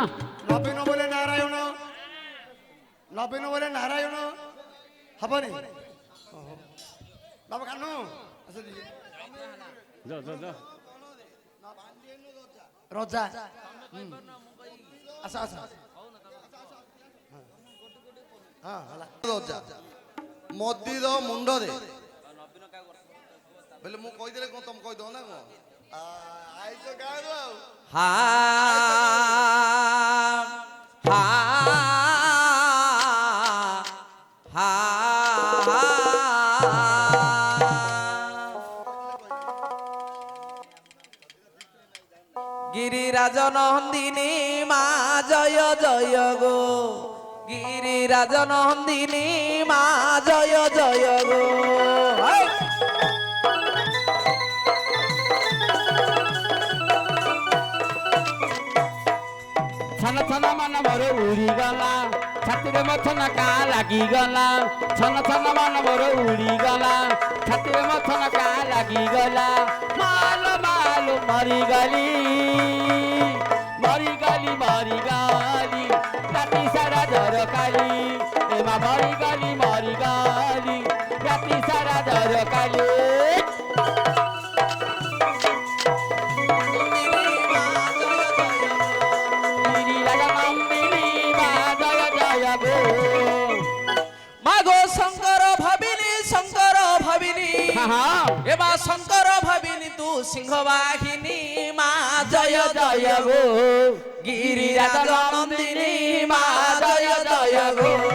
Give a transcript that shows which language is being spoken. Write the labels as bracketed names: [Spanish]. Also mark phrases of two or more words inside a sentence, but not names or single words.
[Odia] ନବୀନ ବୋଲେ ନାରାୟଣ ନବୀନ ବୋଲେ ନାରାୟଣ ହବନି ବାବା କାନୁ ରଜା ଆସ ଆସ ହଁ ହେଲା ରଜା ମଦିର ମୁଣ୍ଡରେ ବୋଲେ ମୁଁ କହିଦେଲେ କଣ ତମେ କହିଦବ ନା କଣ ଆଇଛ ଗାଁରୁ ଆଉ [Bangla] হা হা হা গিরিরাজ নন্দিনী মা জয় জয় গো গিরিরাজ নন্দিনী মা জয় জয় গো [Odia] ଛନ ଛନ ମନ ମୋର ଉଡ଼ିଗଲା ଛାତିରେ ମୋ ଛନକା ଲାଗିଗଲା ଛନ ଛନ ମନ ମୋର ଉଡ଼ିଗଲା ଛାତିରେ ମୋ ଛନକା ଲାଗିଗଲା ମାଲୋ ମାଲୋ ମରିଗଲି ମରିଗଲି ମରିଗଲି ରାତି ସାରା ଜର କାଲି ଏ ମା ମରିଗଲି ମରିଗଲି ରାତି ସାରା ଜର କାଲି [Bangla] মাগো শঙ্কর ভাবিনী এবা শঙ্কর ভাবিনী তু সিংহ বাহিনী মা জয় জয় গো গিরিরাজ নন্দিনী মা জয় জয় গো